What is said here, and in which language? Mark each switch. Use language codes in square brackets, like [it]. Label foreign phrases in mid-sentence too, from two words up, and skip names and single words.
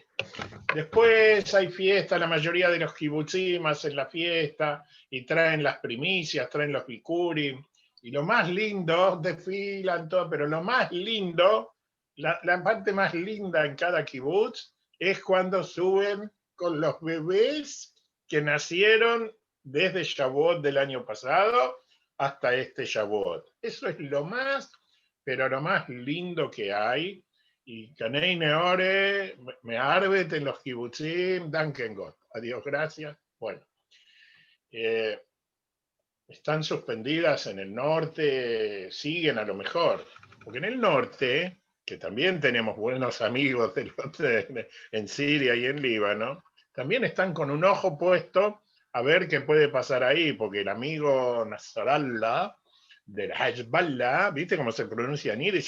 [es] Después hay fiesta, la mayoría de los kibutzim hacen la fiesta y traen las primicias, traen los bikurim, y lo más lindo, desfilan todo, pero lo más lindo, la parte más linda en cada kibutz es cuando suben con los bebés que nacieron desde Shavuot del año pasado hasta este Shavuot. Eso es lo más, pero lo más lindo que hay. Y [yi] קיין עין־הרע, מע אַרבעט [es] en los kibutzim, [yi] דאַנקען גאָט. [es] Adiós, gracias. Bueno, están suspendidas en el norte, siguen a lo mejor. Porque en el norte, que también tenemos buenos amigos en Siria y en Líbano, también están con un ojo puesto a ver qué puede pasar ahí, porque el amigo Nasrallah del Hezbollah, ¿viste cómo se pronuncia en Yiddish?